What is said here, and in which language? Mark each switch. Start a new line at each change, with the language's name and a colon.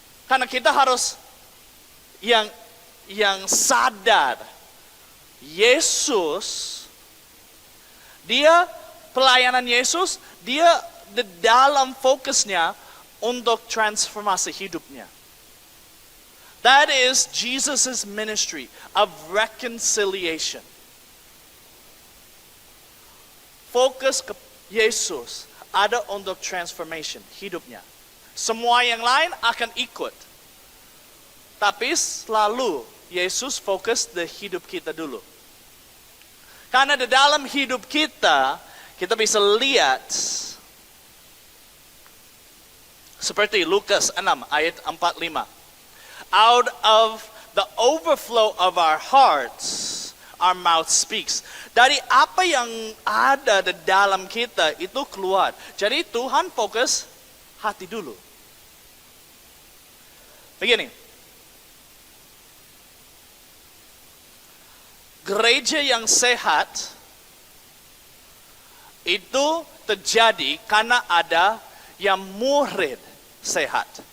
Indonesian: Karena kita harus yang sadar, Yesus, dia pelayanan Yesus, dia di dalam fokusnya untuk transformasi hidupnya.
English: That is Jesus' ministry of reconciliation.
Indonesian: Fokus ke Yesus ada untuk transformation hidupnya. Semua yang lain akan ikut. Tapi selalu Yesus fokus di hidup kita dulu. Karena di dalam hidup kita bisa lihat seperti Lukas 6 ayat 45.
English: Out of the overflow of our hearts, our mouth speaks.
Indonesian: Dari apa yang ada di dalam kita itu keluar. Jadi Tuhan fokus hati dulu. Begini. Gereja yang sehat itu terjadi karena ada yang murid sehat.